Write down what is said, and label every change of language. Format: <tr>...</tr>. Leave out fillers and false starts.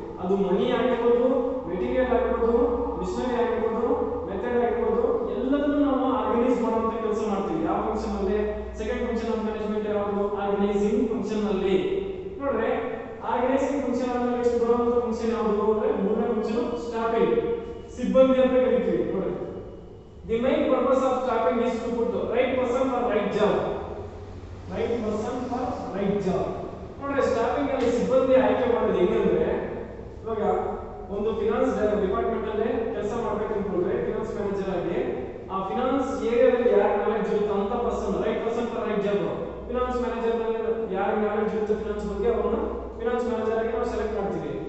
<kn>ಅದು ಮನಿ ಆಗಿರ್ಬೋದು, ಮೆಟೀರಿಯಲ್ ಆಗಿರ್ಬೋದು, ಮಿಷನರಿ ಆಗಿರ್ಬೋದು, ಮೆಥಡ್ ಆಗಿರ್ಬೋದು, ಎಲ್ಲದನ್ನು ನಾವು ಆರ್ಗನೈಸ್ ಮಾಡುವಂತ ಕೆಲಸ ಮಾಡ್ತೀವಿ. ಯಾವ ಫಂಕ್ಷನ್ ಅಲ್ಲಿ</kn> <en>second function of management</en> <kn>ಯಾವುದು, ಆರ್ಗನೈಸಿಂಗ್ ಫಂಕ್ಷನ್ ಅಲ್ಲಿ. ನೋಡ್ರೆ, ಆರ್ಗನೈಸಿಂಗ್ ಫಂಕ್ಷನ್ ಅಲ್ಲಿ ನೆಕ್ಸ್ಟ್ ಬರುವಂತ ಫಂಕ್ಷನ್ ಯಾವುದು ಅಂದ್ರೆ ಮೂರನೇ ಫಂಕ್ಷನ್ ಸ್ಟಾಫಿಂಗ್, ಸಿಬ್ಬಂದಿ ಅಂತ ಕರಿತೀವಿ.</kn> <en>ನೋಡಿ, the main purpose of staffing is to put the right person for right job. Right person for right job.</en> <kn>ನೋಡ್ರಿ, ಸ್ಟಾಫಿಂಗ್ ಅಲ್ಲಿ ಸಿಬ್ಬಂದಿ ಆಯ್ಕೆ ಮಾಡೋದು ಹೆಂಗಂದ್ರೆ, ಇವಾಗ ಒಂದು ಫಿನಾನ್ಸ್ ಡಿಪಾರ್ಟ್ಮೆಂಟ್ ಅಲ್ಲಿ ಕೆಲಸ ಮಾಡ್ಬೇಕು ಅನ್ಕೊಂಡ್ರೆ ಫಿನಾನ್ಸ್ ಮ್ಯಾನೇಜರ್ ಆಗಿ ಆ ಫಿನಾನ್ಸ್ ಏರಿಯಾದಲ್ಲಿ ಯಾರು ನಾಲೆಡ್ಜ್ ಇರುತ್ತೋ ಅಂತ person,</kn> <en>Right person for right job.</en> <kn>Finance manager ನಲ್ಲಿ ಯಾರು ನಾಲೆಡ್ಜ್ ಇರುತ್ತೋ ಫಿನಾನ್ಸ್ ಬಗ್ಗೆ ಅವರನ್ನ ಫಿನಾನ್ಸ್ ಮ್ಯಾನೇಜರ್ ಆಗಿ ನಾವು ಸೆಲೆಕ್ಟ್ ಮಾಡ್ತೀವಿ.</kn>